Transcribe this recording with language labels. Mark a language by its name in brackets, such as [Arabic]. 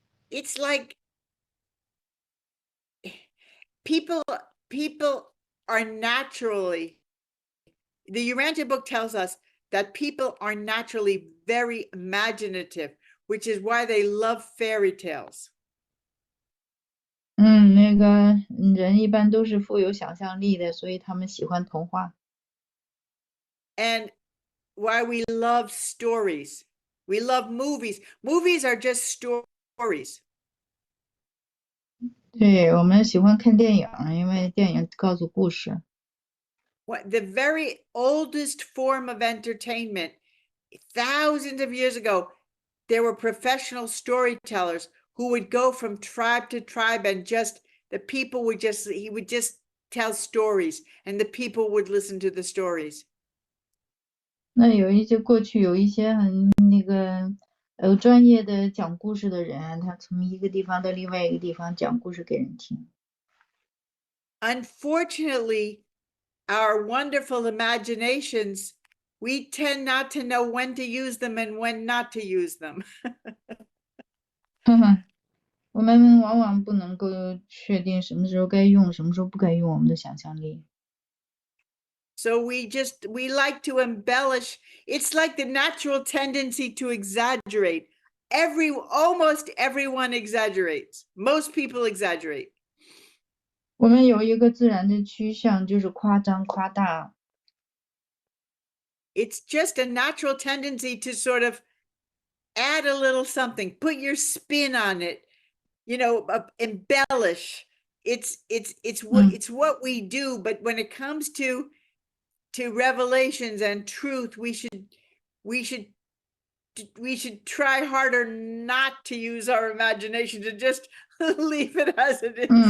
[English] It's like people are naturally, the Urantia book tells us that people are naturally very imaginative, which is why they love fairy tales. [Chinese] 那个人一般都是富有想象力的，所以他们喜欢童话。 [English] And why we love stories. We love movies. Movies are just stories. [Chinese] 对，我们喜欢看电影，因为电影告诉故事。 [English] The very oldest form of entertainment, thousands of years ago, there were professional storytellers who would go from tribe to tribe and he would just tell stories and the people would listen to the stories. [Chinese] 那过去有一些很专业的讲故事的人，他从一个地方到另外一个地方讲故事给人听。 [English] Unfortunately, our wonderful imaginations, we tend not to know when to use them and when not to use them. [Chinese] 我们往往不能够确定什么时候该用，什么时候不该用我们的想象力。 [English] So we like to embellish. It's like the natural tendency to exaggerate. Almost everyone exaggerates. Most people exaggerate. [Chinese] 我们有一个自然的趋向，就是夸张夸大。 [English] It's just a natural tendency to sort of add a little something, put your spin on it, embellish. It's what we do. But when it comes to revelations and truth, we should try harder not to use our imagination, to just leave it as it is.